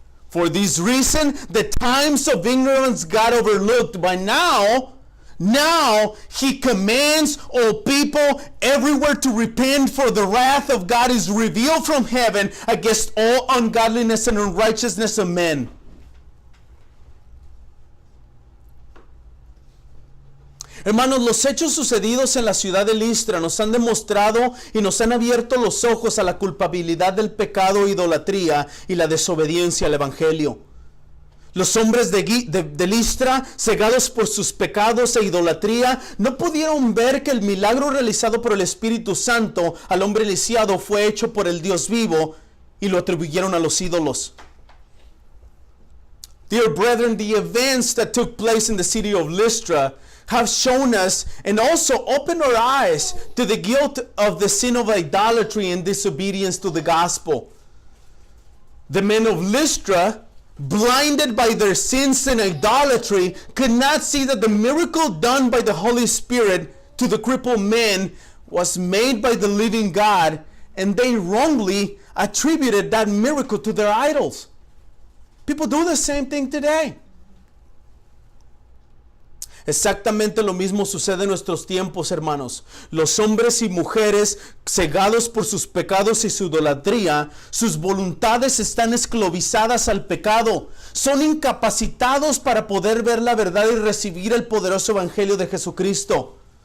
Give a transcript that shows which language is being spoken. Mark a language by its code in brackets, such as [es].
[en] For this reason, the times of ignorance got overlooked. By now he commands all people everywhere to repent, for the wrath of God is revealed from heaven against all ungodliness and unrighteousness of men. [es] Hermanos, los hechos sucedidos en la ciudad de Listra nos han demostrado y nos han abierto los ojos a la culpabilidad del pecado, idolatría y la desobediencia al evangelio. Los hombres de Listra, cegados por sus pecados e idolatría, no pudieron ver que el milagro realizado por el Espíritu Santo al hombre lisiado fue hecho por el Dios vivo, y lo atribuyeron a los ídolos. [en] Dear brethren, the events that took place in the city of Lystra have shown us and also opened our eyes to the guilt of the sin of idolatry and disobedience to the gospel. The men of Lystra, blinded by their sins and idolatry, could not see that the miracle done by the Holy Spirit to the crippled man was made by the living God, and they wrongly attributed that miracle to their idols. People do the same thing today. [es] Exactamente lo mismo sucede en nuestros tiempos, hermanos. Los hombres y mujeres cegados por sus pecados y su idolatría, sus voluntades están esclavizadas al pecado. Son incapacitados para poder ver la verdad y recibir el poderoso evangelio de Jesucristo.